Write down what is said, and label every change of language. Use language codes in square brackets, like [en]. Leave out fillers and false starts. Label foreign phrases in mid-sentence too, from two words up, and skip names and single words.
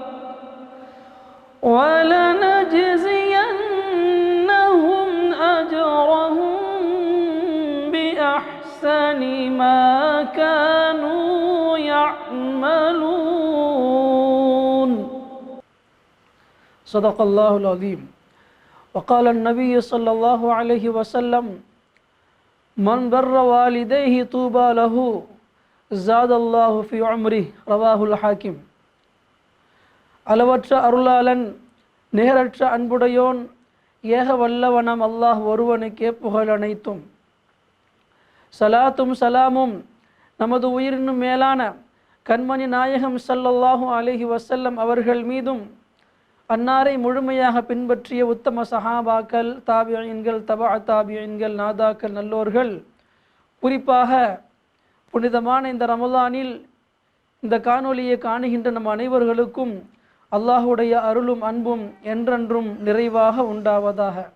[ar] ولنجزينهم أجرهم بأحسن ما كانوا يعملون. صدق الله العظيم. وقال النبي صلى الله عليه وسلم: من بر والديه طوبى له زاد الله في عمره. رواه الحاكم. [ta] அளவற்ற அருளாளன் நிகரற்ற அன்புடையோன் ஏக வல்லவனம் அல்லாஹ் ஒருவனுக்கே புகழ் அனைத்தும். சலாத்தும் சலாமும் நமது உயிரினும் மேலான கண்மணி நாயகம் [ar] صلى الله عليه وسلم [ta] அவர்கள் மீதும், அன்னாரை முழுமையாக பின்பற்றிய உத்தம சஹாபாக்கள், தாபியீன்கள், [ar] تبع التابعين, [ta] நாதாக்கள், நல்லோர்கள், குறிப்பாக புனிதமான இந்த ரமலானில் இந்த காணொலியை காணுகின்ற நம் அனைவர்களுக்கும் அல்லாஹுடைய அருளும் அன்பும் என்றென்றும் நிறைவாக உண்டாவதாக.